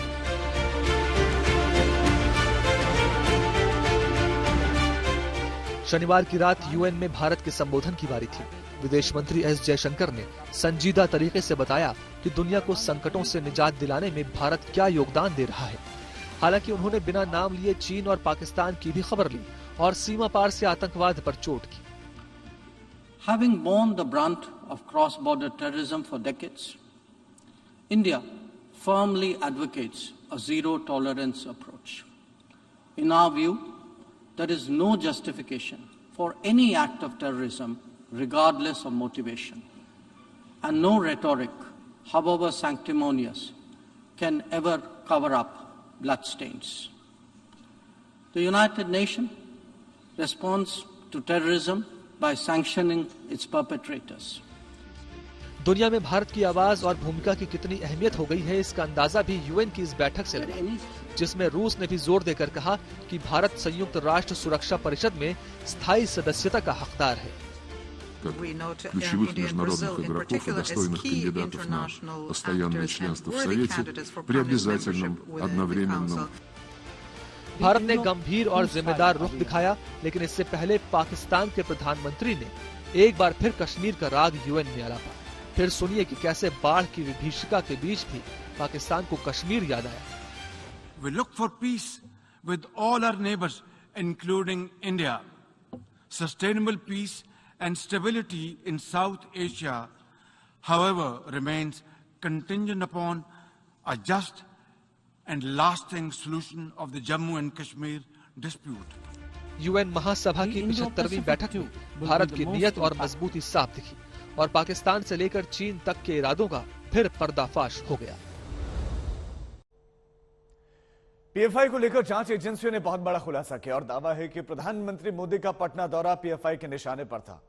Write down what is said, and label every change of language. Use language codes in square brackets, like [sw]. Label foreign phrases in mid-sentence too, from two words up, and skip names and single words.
[hi] शनिवार की रात यूएन में भारत के संबोधन की बारी थी। विदेश मंत्री एस जयशंकर ने संजीदा तरीके से बताया कि दुनिया को संकटों से निजात दिलाने में भारत क्या योगदान दे रहा है। हालांकि उन्होंने बिना नाम लिए चीन और पाकिस्तान की भी खबर ली और सीमा पार से आतंकवाद पर चोट की। [en] Having borne the brunt of cross-border terrorism for decades, India firmly advocates a zero-tolerance approach. In our view, there is no justification for any act of terrorism, regardless of motivation, and no rhetoric, however sanctimonious, can ever cover up bloodstains. The United Nations responds to terrorism by sanctioning its perpetrators. [hi] दुनिया में भारत की आवाज और भूमिका की कितनी अहमियत हो गई है, इसका अंदाजा भी यूएन की इस बैठक से लगा, जिसमें रूस ने भी जोर देकर कहा कि भारत संयुक्त राष्ट्र सुरक्षा परिषद में स्थायी सदस्यता का हकदार है। [ru] как ключевых международных игроков и достойных кандидатов на постоянное членство в Совете при обязательном одновременном. [hi] भारत ने गंभीर और जिम्मेदार रुख दिखाया, लेकिन इससे पहले पाकिस्तान के प्रधानमंत्री ने एक बार फिर कश्मीर का राग यूएन में आलापा। फिर सुनिए कि कैसे बाढ़ की विभीषिका के बीच भी पाकिस्तान को कश्मीर याद आया। [en] We look for peace with all our neighbors, including India. Sustainable peace and stability in South Asia, however, remains contingent upon a just and lasting solution of the Jammu and Kashmir dispute. [hi] यूएन महासभा की 75वीं बैठक में भारत की नीयत और मजबूती साफ दिखी और पाकिस्तान से लेकर चीन तक के इरादों का फिर पर्दाफाश हो गया। पीएफआई को लेकर जांच एजेंसियों ने बहुत बड़ा खुलासा किया और दावा है कि प्रधानमंत्री मोदी का पटना दौरा पीएफआई के निशाने पर था।